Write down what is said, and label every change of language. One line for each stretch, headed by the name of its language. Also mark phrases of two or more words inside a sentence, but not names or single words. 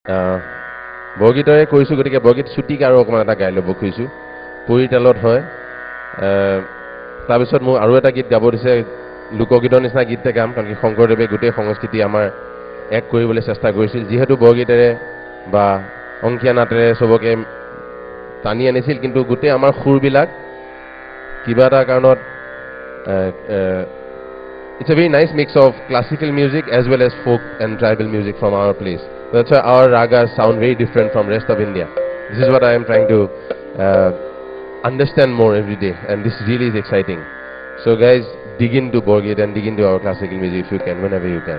Assamese: বৰগীতৰে কৈছোঁ গতিকে বৰগীত ছুটিক আৰু অকণমান এটা গাই ল'ব খুজিছোঁ পৰিতালত হয় তাৰপিছত মোৰ আৰু এটা গীত গাব দিছে লোকগীতৰ নিচিনা গীত গাম কাৰণ কি শংকৰদেৱে গোটেই সংস্কৃতি আমাৰ এক কৰিবলৈ চেষ্টা কৰিছিল যিহেতু বৰগীতেৰে বা অংকীয়া নাটেৰে চবকে টানি আনিছিল কিন্তু গোটেই আমাৰ সুৰবিলাক কিবা এটা কাৰণত
English: it's a very nice mix of classical music as well as folk and tribal music from our place. That's why our ragas sound very different from rest of India. This is what I am trying to understand more every day, and this really is exciting. So guys, dig into Borgit and dig into our classical music if you can, whenever you can.